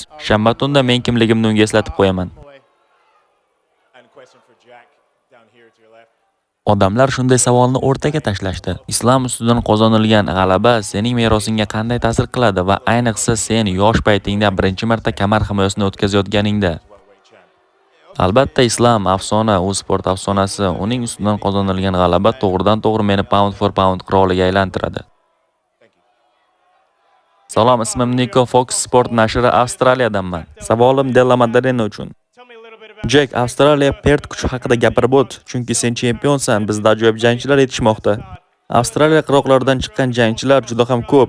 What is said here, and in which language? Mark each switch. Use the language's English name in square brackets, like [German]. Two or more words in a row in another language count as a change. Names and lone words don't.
[Uzbek] Shanba tunda men kimligimni unga eslatib qo'yaman. Odamlar shunday savolni o'rtaga tashlashdi. Islom ustidan qozonilgan g'alaba sening merosingga qanday ta'sir qiladi va ayniqsa sen yosh paytingda birinchi marta kamar himoyasini o'tkazayotganingda? Albatta, Islom afsona, u sport afsonasi. Uning ustidan qozonilgan g'alaba to'g'ridan-to'g'ri meni [English] pound for pound [Uzbek] qiroliga aylantiradi. Salom, ismim Nico, Fox Sport nashri, Avstraliyadanman. Savolim Della Maddalena uchun. Jack, Avstraliya Perth kuchi haqida gapirib o't, chunki sen chempionsan, bizda ajoyib jangchilar yetishmoqda. Avstraliya qirg'oqlaridan chiqqan jangchilar juda ham ko'p.